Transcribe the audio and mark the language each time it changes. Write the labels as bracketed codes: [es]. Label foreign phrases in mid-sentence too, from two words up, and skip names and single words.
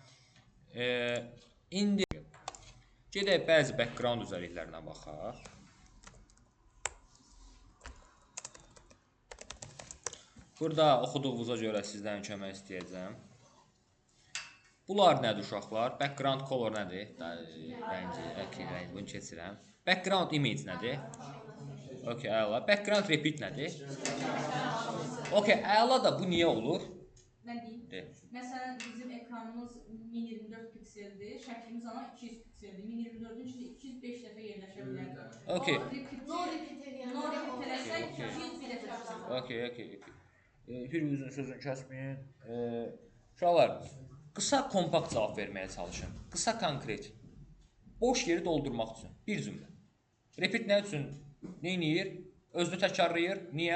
[az] İndi gedək bəzi background özelliklərinə baxaq. Burada oxuduğunuza görə sizdən kömək istəyəcəm. Bunlar nədir uşaqlar? [en] Background color [az] nədir? Rəngi, bunu keçirəm. [en] Background image [az] nədir? Okey, əla. [en] Background repeat [az] nədir? Okey, əla da bu niyə olur? Mən deyim. Məsələn, bizim ekranımız 1024 1024 pikseldir. Şəklimiz ana 200 pikseldir. 1024-ün içində 205 dəfə yerləşə bilər. Okay. O repeat [en] No repeat [az] eləyəndə [en] no repeat [az] eləsək [en] Okay, okay. [az] 200 bir dəfə çıxacaq. Okay. Bir uzun sözün kəsməyin. Uşaqlar, qısa kompakt cavab verməyə çalışın. Qısa konkret. Boş yeri doldurmaq üçün bir cümlə. Repeat nə üçün? Neyniyir? Özünü təkrarlayır. Niyə?